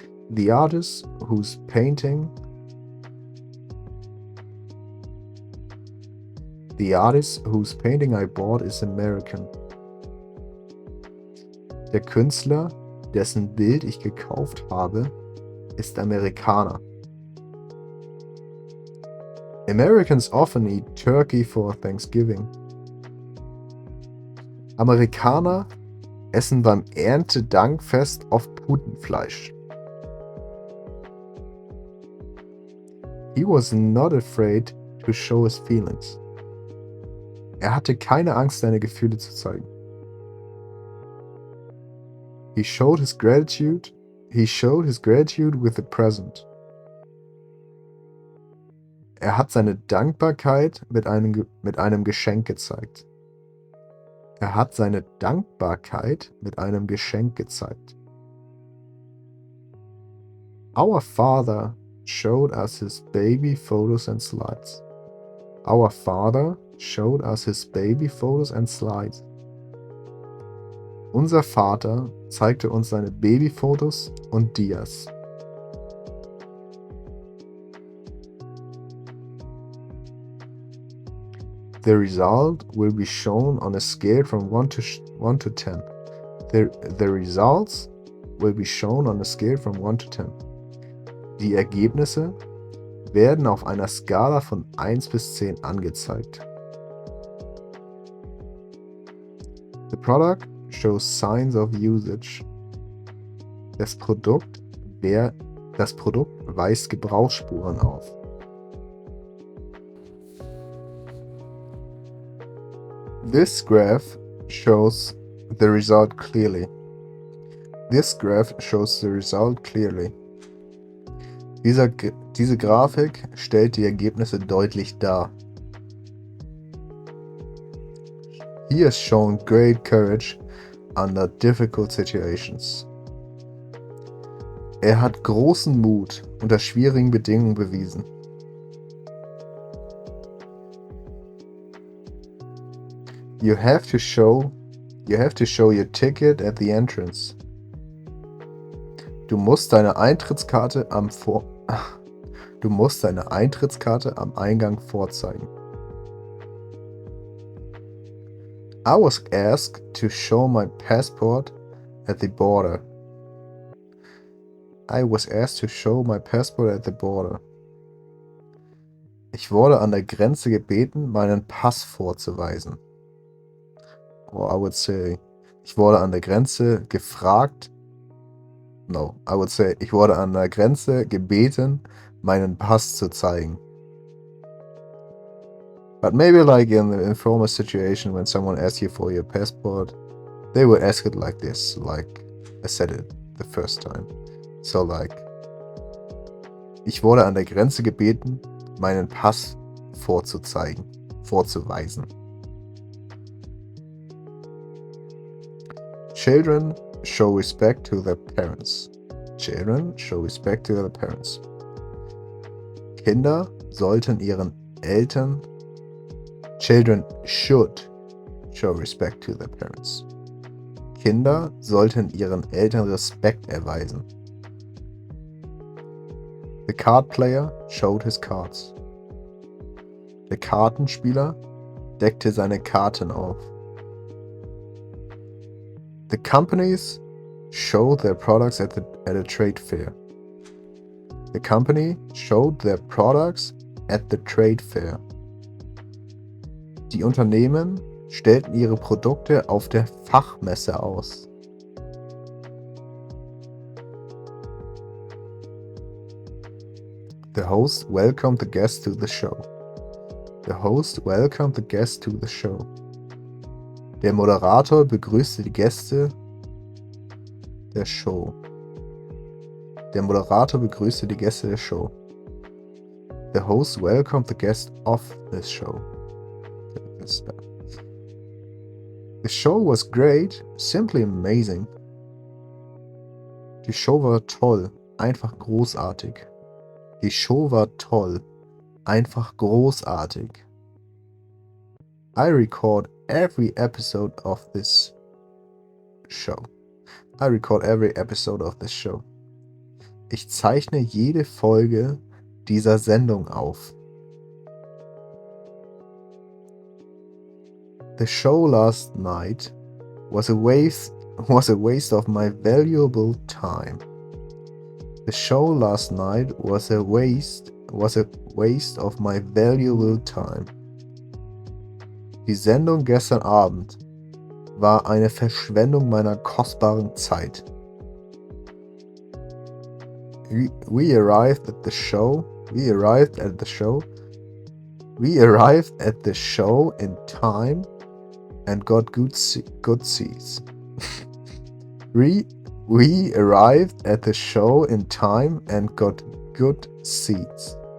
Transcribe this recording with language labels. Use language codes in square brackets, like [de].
[en] The artist whose painting I bought is American. [de] Der Künstler, dessen Bild ich gekauft habe, ist Amerikaner. [en] Americans often eat turkey for Thanksgiving. [de] Amerikaner essen beim Erntedankfest oft Putenfleisch. [en] He was not afraid to show his feelings. [de] Er hatte keine Angst, seine Gefühle zu zeigen. [en] He showed his gratitude with the present. [de] Er hat seine Dankbarkeit mit einem Geschenk gezeigt. Er hat seine Dankbarkeit mit einem Geschenk gezeigt. [en] Our Father showed us his baby photos and slides. Our father showed us his baby photos and slides. [de] Unser Vater zeigte uns seine Babyfotos und Dias. [en] The result will be shown on a scale from 1 to 10. The results will be shown on a scale from 1 to 10. [de] Die Ergebnisse werden auf einer Skala von 1 bis 10 angezeigt. [en] The product shows signs of usage. [de] Das Produkt weist Gebrauchsspuren auf. [en] This graph shows the result clearly. This graph shows the result clearly. [de] Diese Grafik stellt die Ergebnisse deutlich dar. [en] He has shown great courage under difficult situations. [de] Er hat großen Mut unter schwierigen Bedingungen bewiesen. [en] You have to show your ticket at the entrance. [de] Du musst deine Eintrittskarte am Eingang vorzeigen. [en] I was asked to show my passport at the border. I was asked to show my passport at the border. [de] Ich wurde an der Grenze gebeten, meinen Pass vorzuweisen. [en] Or I would say, [de] ich wurde an der Grenze gefragt. [en] No, I would say, [de] ich wurde an der Grenze gebeten, meinen Pass zu zeigen. [en] But maybe like in the informal situation when someone asks you for your passport, they would ask it like this, like I said it the first time. So like, [de] ich wurde an der Grenze gebeten, meinen Pass vorzuweisen. [en] Children show respect to their parents. Children show respect to their parents. [de] Kinder sollten ihren Eltern. [en] Children should show respect to their parents. [de] Kinder sollten ihren Eltern Respekt erweisen. [en] The card player showed his cards. [de] Der Kartenspieler deckte seine Karten auf. [en] The companies showed their products at a trade fair. The company showed their products at the trade fair. [de] Die Unternehmen stellten ihre Produkte auf der Fachmesse aus. [en] The host welcomed the guests to the show. The host welcomed the guests to the show. [de] Der Moderator begrüßte die Gäste der Show. Der Moderator begrüßte die Gäste der Show. [en] The host welcomed the guests of this show. The show was great, simply amazing. [de] Die Show war toll, einfach großartig. Die Show war toll, einfach großartig. [en] I record every episode of this show. I record every episode of this show. [de] Ich zeichne jede Folge dieser Sendung auf. [en] The show last night was a waste of my valuable time. The show last night was a waste of my valuable time. [de] Die Sendung gestern Abend war eine Verschwendung meiner kostbaren Zeit. [en] We arrived at the show in time and got good seats. We arrived at the show in time and got good seats.